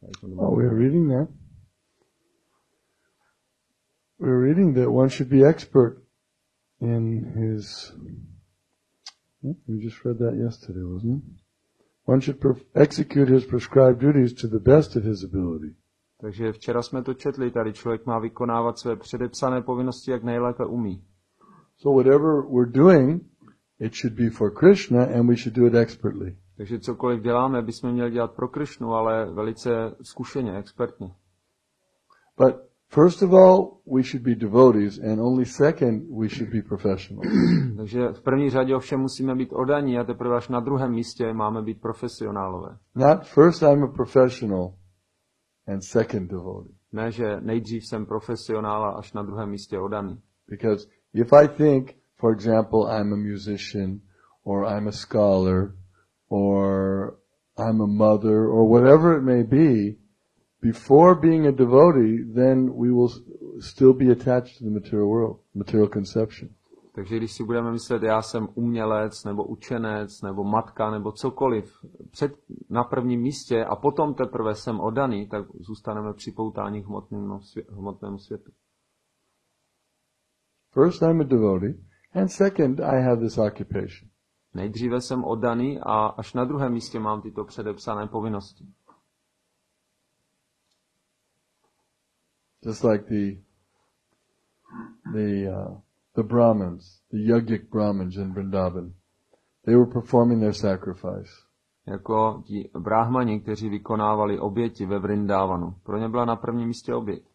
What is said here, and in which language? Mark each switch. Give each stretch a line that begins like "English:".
English: We're reading that. We're reading that one should be expert in his... we just read that yesterday, wasn't it? One should execute his prescribed duties to the best of his ability.
Czech: Takže včera jsme to četli, tady člověk má vykonávat své předepsané povinnosti, jak nejlépe umí.
English: So whatever we're doing, it should be for Krishna and we should do it expertly.
Czech: Takže cokoliv děláme, bychom měli dělat pro Krishnu, ale velice zkušeně, expertně.
English: But first of all, we should be devotees, and only second, we should be professional.
Czech: Takže v první řadě ovšem musíme být oddaní a teprve až na druhém místě máme být profesionálové.
English: Not first I'm a professional and second devotee.
Czech: Ne, že nejdřív jsem profesionál a až na druhém místě oddaný.
English: Because if I think, for example, I'm a musician, or I'm a scholar, or I'm a mother, or whatever it may be, before being a devotee, then we will still be attached to the material world, material conception.
Czech: Takže když si budeme myslet, já jsem umělec, nebo učenec, nebo matka, nebo cokoliv, na prvním místě a potom teprve jsem oddaný, tak zůstaneme připoutáni k hmotnému světu.
English: First I'm a devotee, and second I have this occupation.
Czech: Nejdříve jsem oddaný a až na druhém místě mám tyto předepsané povinnosti.
English: Just like the Brahmins, the yogic Brahmins in Vrindavan, they were performing their sacrifice.
Czech: Jako ti brahmani, kteří vykonávali oběti ve Vrindavanu. Pro ně byla na prvním místě oběť.